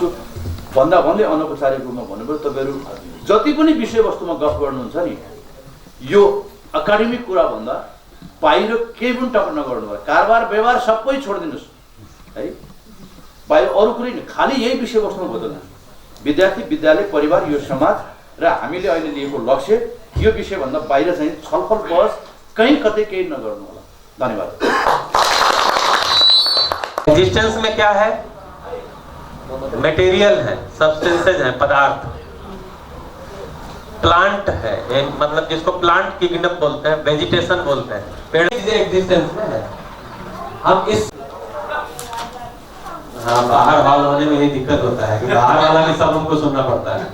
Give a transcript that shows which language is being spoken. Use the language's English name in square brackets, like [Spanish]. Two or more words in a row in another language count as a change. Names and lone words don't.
[Nepali] भन्दै अनौपचारिक रूपमा भन्नुभयो, तपाईँहरू जति पनि विषयवस्तुमा गफ गर्नुहुन्छ नि, यो एकाडेमिक कुरा भन्दा बाहिर केही पनि टक्कर नगर्नु भयो। कारोबार व्यवहार सबै छोडिदिनुहोस् है, बाहिर अरू कुरै नि, खालि यही विषयवस्तुमा बदल्नु। विद्यार्थी, विद्यालय, परिवार, यो समाज र हामीले अहिले लिएको लक्ष्य, यो विषयभन्दा बाहिर चाहिँ छलफल बहस कहीँ कतै केही नगर्नु होला। धन्यवाद। [Hindi] एग्जिस्टेंस में क्या है? मटेरियल है, सब्सटेंसेज है, पदार्थ। प्लांट है, मतलब जिसको [English] plant kingdom [Hindi] बोलते हैं, वेजिटेशन बोलते हैं, पेड़ एग्जिस्टेंस में है। हम इस बाहर हॉल होने में ये दिक्कत होता है कि बाहर वाला भी सब हमको सुनना पड़ता है।